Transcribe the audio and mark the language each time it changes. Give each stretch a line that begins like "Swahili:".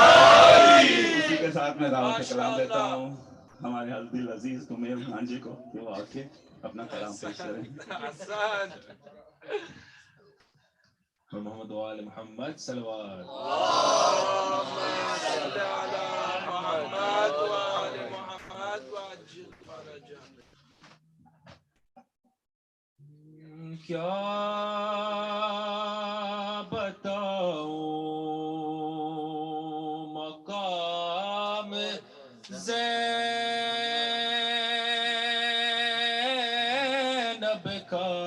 Urdu: اسی کے ساتھ میں دعوت کلام دیتا ہوں ہمارے حضرت عزیز تمیر بھانجے کو کہ وہ آ کے اپنا کلام پیش کریں. اور محمد و آل محمد صلوات.
Arabic: اللهم صل على محمد وآل محمد وعجل فرجهم.
Urdu: کیا بتاؤں مقام زینب کا،